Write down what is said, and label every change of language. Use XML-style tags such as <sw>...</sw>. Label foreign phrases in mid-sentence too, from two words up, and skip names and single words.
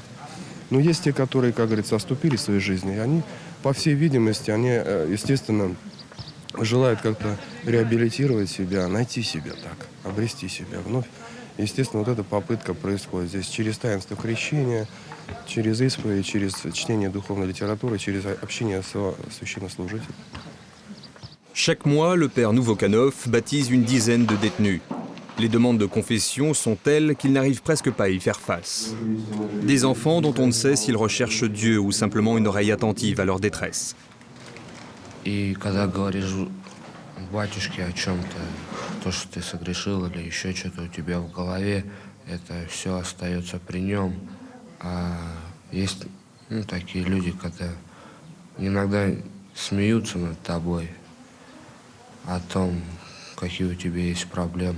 <ru>Но есть те, которые, как говорится, оступили в своей жизни, и они, по всей видимости, они, естественно, желают как-то реабилитировать себя, найти себя так, обрести себя вновь. Естественно, вот эта попытка происходит здесь через таинство крещения, через исповедь, через чтение духовной литературы, через общение с священнослужителем.</ru> <fr>Chaque mois, le père Nouvokanov baptise une dizaine de détenus. Les demandes de confession sont telles qu'ils n'arrivent presque pas à y faire face. Des enfants dont on ne sait s'ils recherchent Dieu ou simplement une oreille attentive à leur détresse.</fr> <ru>И когда говоришь батюшке о чем-то, то, что ты согрешил или еще что-то у тебя в голове, это все остается при нем. А есть такие люди, когда иногда смеются над тобой о том, какие у тебя есть проблемы.</ru>